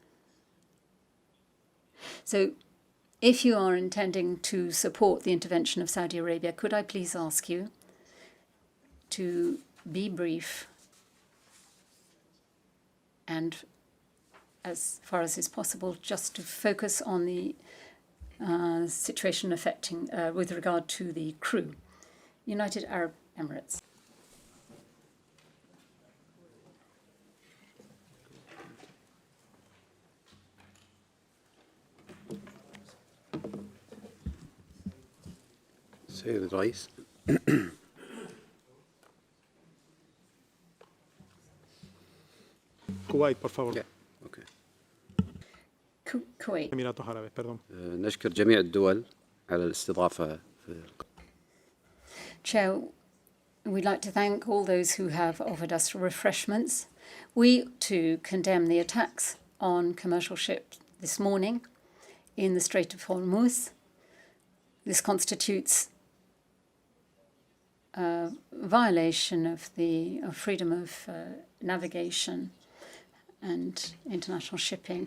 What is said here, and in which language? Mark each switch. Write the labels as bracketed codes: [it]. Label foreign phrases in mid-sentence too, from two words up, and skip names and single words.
[en] So if you are intending to support the intervention of Saudi Arabia, could I please ask you to be brief and, as far as is possible, just to focus on the situation affecting with regard to the crew. United Arab Emirates. [ar] سيد الرئيس [es] Kuwait, por favor. Okay. Kuwait. Emiratos Árabes, perdón. [ar] نشكر جميع الدول على الاستضافة في [en] Chair, we'd like to thank all those who have offered us refreshments. We, too, condemn the attacks on commercial ships this morning in the Strait of Hormuz. This constitutes a violation of the freedom of navigation and international shipping.